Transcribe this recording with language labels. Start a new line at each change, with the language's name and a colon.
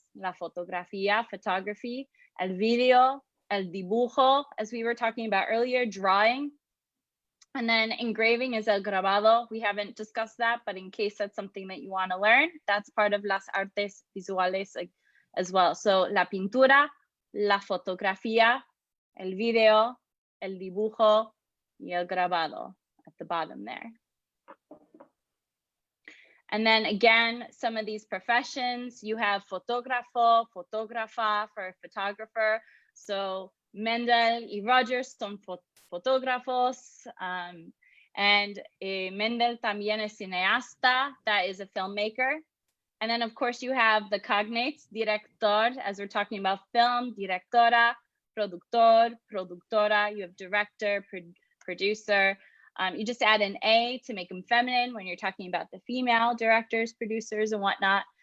Spanish: La fotografía,
English: photography.
Spanish: El video, el dibujo,
English: as we were talking about earlier, drawing. And then engraving is
Spanish: el grabado.
English: We haven't discussed that, but in case that's something that you want to learn, that's part of
Spanish: las artes visuales
English: as well.
Spanish: So la pintura, la fotografía, el video, el dibujo, y el grabado
English: at the bottom there. And then again, some of these professions, you have
Spanish: fotógrafo, fotógrafa
English: for photographer.
Spanish: So Mendel y Rogers son fotógrafos, and Mendel también es cineasta,
English: that is a filmmaker. And then, of course, you have the cognates, director, as we're talking about film, directora, productor, productora. You have director, producer. You just add an A to make them feminine when you're talking about the female directors, producers, and whatnot.